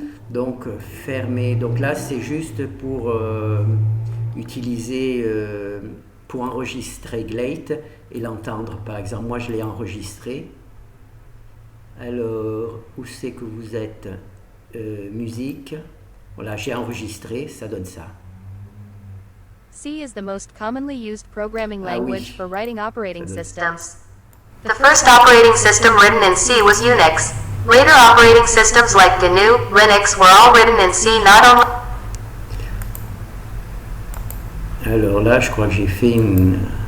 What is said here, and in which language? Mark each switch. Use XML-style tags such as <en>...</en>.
<fr>Donc fermer. Donc là, c'est juste pour utiliser, pour enregistrer Glate et l'entendre. Par exemple, moi je l'ai enregistré. Alors, où c'est que vous êtes? Musique. Voilà, j'ai enregistré, ça donne ça.</fr> <en>C is the most commonly used programming language for writing operating systems. The first operating system written in C was Unix. Later operating systems like GNU, Linux were all written in C, not only...</en> <fr>Alors là, je crois que j'ai fait une...</fr>